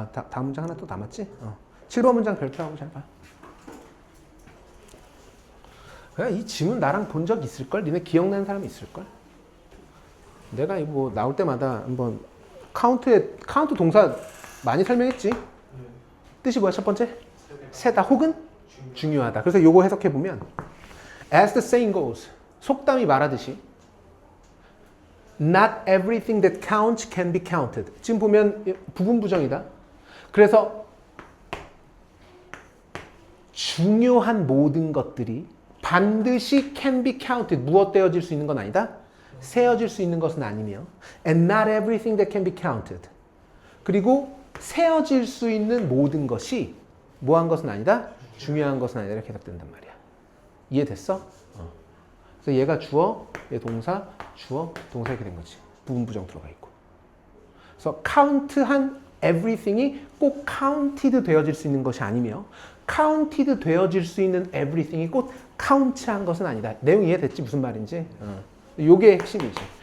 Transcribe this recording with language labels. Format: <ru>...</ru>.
<ko>다음 문장 하나 또 남았지? 7번 문장 별표하고 잘 봐. 이 지문 나랑 본 적 있을걸? 니네 기억나는 사람 있을걸? 내가 뭐 나올 때마다 한번 카운트 동사 많이 설명했지? 뜻이 뭐야 첫 번째? 세다 혹은 중요하다.</ko> <en>그래서 요거 해석해 보면 as the saying goes,</en> <ko>속담이 말하듯이</ko> <en>not everything that counts can be counted.</en> <ko>지금 보면 부분 부정이다. 그래서 중요한 모든 것들이 반드시</ko> <en>can be counted.</en> <ko>무엇되어질 수 있는 건 아니다. 세어질 수 있는 것은 아니며</ko> <en>and not everything that can be counted.</en> <ko>그리고 세어질 수 있는 모든 것이 뭐한 것은 아니다. 중요한 것은 아니다. 이렇게 해석된단 말이야. 이해됐어? 그래서 얘가 주어, 얘 동사, 주어, 동사 이렇게 된 거지. 부분 부정 들어가 있고. 그래서 count한 everything이 꼭 counted 되어질 수 있는 것이 아니며 counted 되어질 수 있는 everything이 꼭 count한 것은 아니다. 내용 이해됐지? 무슨 말인지? 요게 핵심이지.</ko>